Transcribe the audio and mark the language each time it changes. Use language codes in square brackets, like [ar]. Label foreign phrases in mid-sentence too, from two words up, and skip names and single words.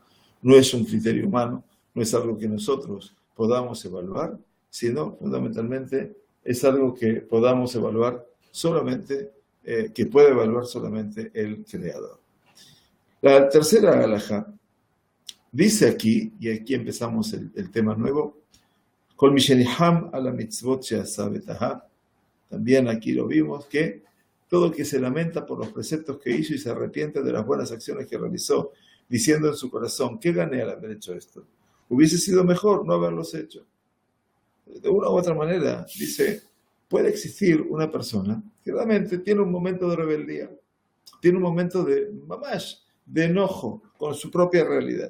[es] No es un criterio humano, no es algo que nosotros podamos evaluar, sino fundamentalmente es algo que podamos evaluar solamente, que puede evaluar solamente el Creador. La tercera halajá dice aquí, y aquí empezamos el tema nuevo, [he] כל מי שניחם על מצוות שעשה ותהה. [es] También aquí lo vimos, que todo el que se lamenta por los preceptos que hizo y se arrepiente de las buenas acciones que realizó, diciendo en su corazón, ¿qué gané al haber hecho esto? Hubiese sido mejor no haberlos hecho. De una u otra manera, dice, puede existir una persona que realmente tiene un momento de rebeldía, tiene un momento de mamash, de enojo con su propia realidad.